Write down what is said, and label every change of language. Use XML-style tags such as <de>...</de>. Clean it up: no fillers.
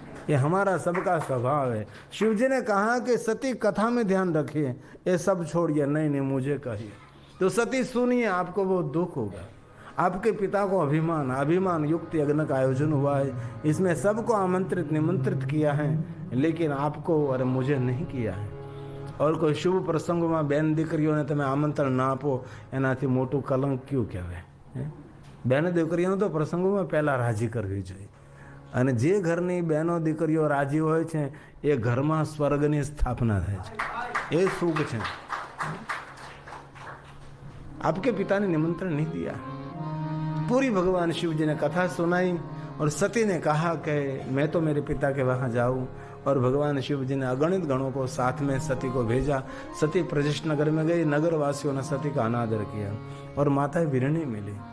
<hi>ये हमारा सबका स्वभाव है। शिव जी ने कहा कि सती कथा में ध्यान रखिए, ये सब छोड़िए। नहीं, मुझे कहिए। तो सती सुनिए, आपको बहुत दुख होगा। आपके पिता को अभिमान युक्त यज्ञ का आयोजन हुआ है, इसमें सबको आमंत्रित निमंत्रित किया है, लेकिन आपको और मुझे नहीं किया है।</hi> <gu>और કોઈ શુભ પ્રસંગોમાં બેન દીકરીઓને તમે આમંત્રણ ના આપો, એનાથી મોટું કલંક ક્યું કહેવાય? બેન દીકરીઓને તો પ્રસંગોમાં પહેલાં રાજી કરવી જોઈએ। અને જે ઘરની બહેનો દીકરીઓ રાજી હોય છે એ ઘરમાં સ્વર્ગની સ્થાપના થાય છે, એ સુખ છે।</gu> <hi>आपके पिता ने निमंत्रण नहीं दिया। पूरी भगवान शिव जी ने कथा सुनाई और सती ने कहा कि मैं तो मेरे पिता के वहाँ जाऊँ। और भगवान शिव जी ने अगणित गणों को साथ में सती को भेजा। सती प्रजिष्ठ नगर में गई। नगर वासियों ने सती का अनादर किया और माता वीरणी मिली।</hi>